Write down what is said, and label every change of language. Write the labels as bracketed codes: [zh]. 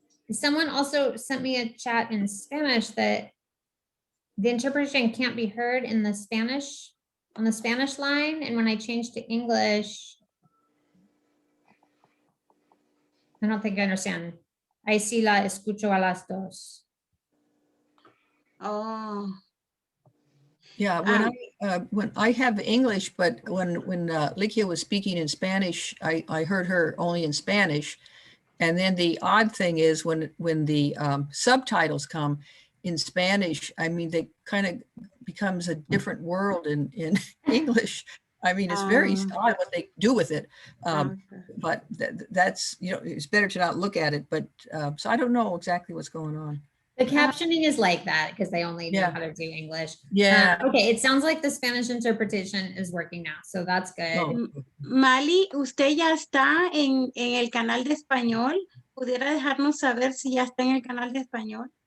[en] Someone also sent me a chat in Spanish that the interpretation can't be heard in the Spanish, on the Spanish line. And when I changed to English, I don't think I understand. [es] Ahí sí la escucho a las dos. Oh. [en] Yeah, when I have English, but when Likia was speaking in Spanish, I heard her only in Spanish. And then the odd thing is when the subtitles come in Spanish, I mean, they kind of becomes a different world in English. I mean, it's very odd what they do with it. Okay. But that's, you know, it's better to not look at it. But so I don't know exactly what's going on. The captioning is like that because they only know Yeah. how to do English. Yeah. Okay, it sounds like the Spanish interpretation is working now, so that's good. Oh. [es] Mali, usted ya está en el canal de español. ¿Pudiera dejarnos saber si ya está en el canal de español?